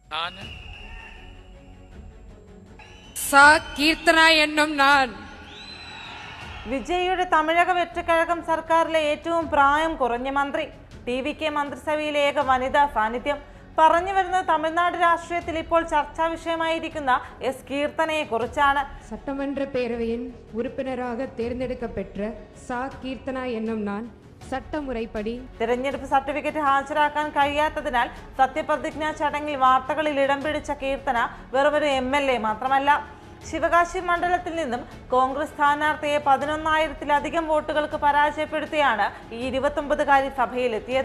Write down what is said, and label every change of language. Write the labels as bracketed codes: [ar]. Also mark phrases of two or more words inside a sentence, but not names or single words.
[ml] കീർത്തന എന്നും ഞാൻ. വിജയിയുടെ തമിഴക വെற்றிക്കഴകം സർക്കാരിലെ ഏറ്റവും പ്രായം കുറഞ്ഞ മന്ത്രി. TVK മന്ത്രിസഭയിലെ ഏക വനിതാ സാന്നിധ്യം. പറഞ്ഞു വരുന്നത് തമിഴ്നാട് രാഷ്ട്രീയത്തിൽ ഇപ്പോൾ ചർച്ചാ വിഷയമായിരിക്കുന്ന കീർത്തനയെ കുറിച്ചാണ്. [ta] சட்டமன்ற பேரவையின் உறுப்பினராக தேர்ந்தெடுக்கப்பெற்ற கீர்த்தனா என்னும் நான் ചട്ടമുറൈപ്പടി [ml] തിരഞ്ഞെടുപ്പ് സർട്ടിഫിക്കറ്റ് ഹാജരാക്കാൻ കഴിയാത്തതിനാൽ സത്യപ്രതിജ്ഞാ ചടങ്ങിൽ വാർത്തകളിൽ ഇടം പിടിച്ച കീർത്തന വെറുമൊരു MLA മാത്രമല്ല. ശിവകാശി മണ്ഡലത്തിൽ നിന്നും കോൺഗ്രസ് സ്ഥാനാർത്ഥിയെ 11,000-ലധികം വോട്ടുകൾക്ക് പരാജയപ്പെടുത്തിയാണ് ഈ 29-കാരി സഭയിലെത്തിയത്.